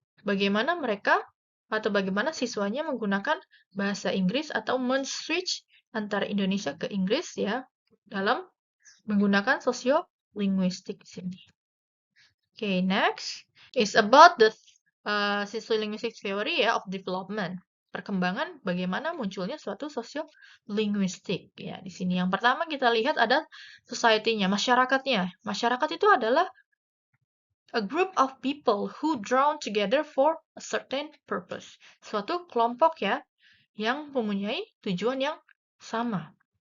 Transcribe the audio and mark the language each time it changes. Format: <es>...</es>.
<id>Bagaimana mereka atau bagaimana siswanya menggunakan bahasa Inggris atau men-switch antara Indonesia ke Inggris ya dalam menggunakan sosiolinguistik di sini.</id> <en>Okay, next is about the sociolinguistic theory ya of development.</en> <id>Perkembangan bagaimana munculnya suatu sosiolinguistik ya. Di sini yang pertama kita lihat ada society-nya, masyarakatnya. Masyarakat itu adalah</id> <en>a group of people who drawn together for a certain purpose.</en> <id>Suatu kelompok ya yang mempunyai tujuan yang sama.</id>